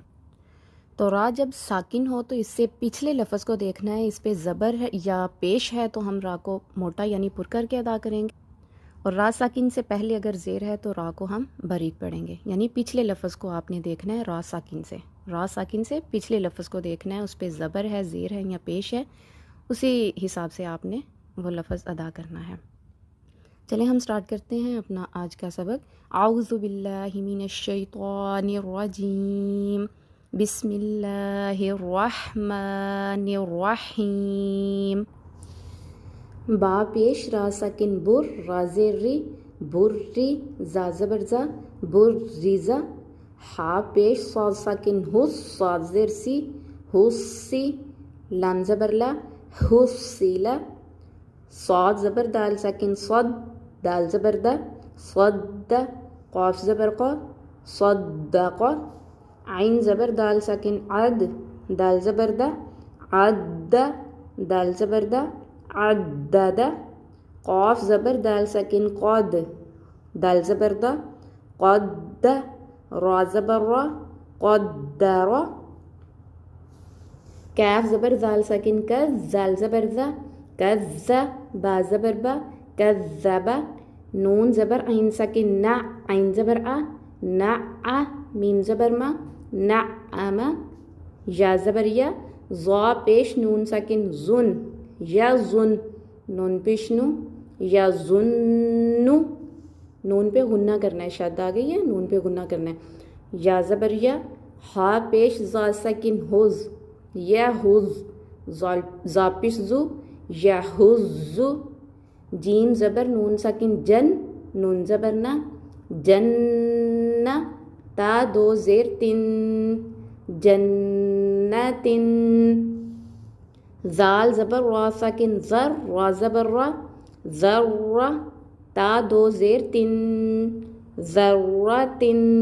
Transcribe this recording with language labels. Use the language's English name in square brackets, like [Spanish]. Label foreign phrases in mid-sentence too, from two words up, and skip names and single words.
[Urdu] تو را جب ساکن ہو تو اس سے پچھلے لفظ کو دیکھنا ہے، اس پہ زبر ہے یا پیش ہے تو ہم را کو موٹا یعنی پر کر کے ادا کریں گے، اور را ساکن سے پہلے اگر زیر ہے تو را کو ہم باریک پڑھیں گے، یعنی پچھلے لفظ کو آپ نے دیکھنا ہے را ساکن سے پچھلے لفظ کو دیکھنا ہے، اس پہ زبر ہے، زیر ہے یا پیش ہے، اسی حساب سے آپ نے وہ لفظ ادا کرنا ہے۔ چلیں ہم سٹارٹ کرتے ہیں اپنا آج کا سبق۔ [Arabic] اعوذ باللہ من الشیطان الرجیم، بسم اللہ الرحمن الرحیم۔ [Urdu] با پیش را ساکن بر، را زیر ری، بری، زا زبر زا، بر ریزا۔ ہا پیش صاد ساکن حس، صاد زیر سی، حس سی، لام زبر لا، حس سی لا۔ صاد زبر دال ساکن صد، دال زبر دا، صد، قاف زبر قا، صدق۔ عین زبر دال ساکن عد، دال زبر دا، عد، دال زبر دا، عدد۔ قاف زبر دال ساکن قد، دال زبر دا، قد، را زبر را، قدر۔ کاف زبر دال ساکن کز، زال زبر زا، کز، با زبر با، کذب۔ نون زبر عین ساکن نا، عین زبر آ، نع، میم زبر ما، نعم۔ یا زبر یا، ضا پیش نون ساکن زن، یا زن، نون پیش نو، یا زنو، نون پہ غنہ کرنا ہے، شد آ گئی ہے، نون پہ غنہ کرنا ہے۔ یا زبر یا، ہا پیش زا ساکن حز، یا حز، زا پیش زو، یا حزو۔ جیم زبر نون ساکن جن، نون زبر نا، جن۔ تا دو زیر تن، جنتن۔ زال زبر را ساکن زر، را زبر را، زر۔ تا دو زیر تن، ذرتن۔